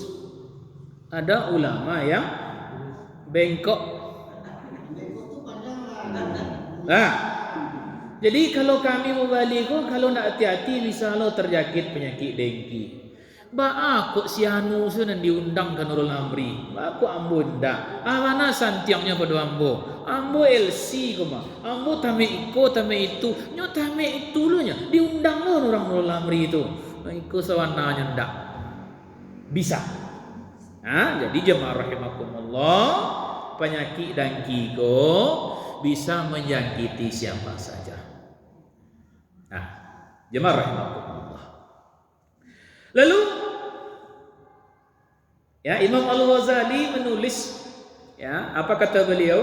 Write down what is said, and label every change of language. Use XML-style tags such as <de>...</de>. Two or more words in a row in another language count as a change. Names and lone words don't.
<id>Ada ulama yang bengkok. Jadi kalau kami mubaligh, kalau nak hati-hati bisa lo terjangkit penyakit dengki.</id> <min>Ba kok si anu sunan diundang ke Nurul Amri. Ba kok ambo ndak. Mana santiangnya pada ambo. Ambo LC koma. Ambo tame iko tame itu. Nyo tame itu lo nya. Diundang lo orang Nurul Amri itu. Iko sawananya ndak. Bisa.</min> <id>Jadi jemaah rahimakumullah, penyakit dengki ko bisa menjangkiti siapa saja. Jemaah rahimakumullah. Lalu Imam Al-Ghazali menulis apa kata beliau?</id>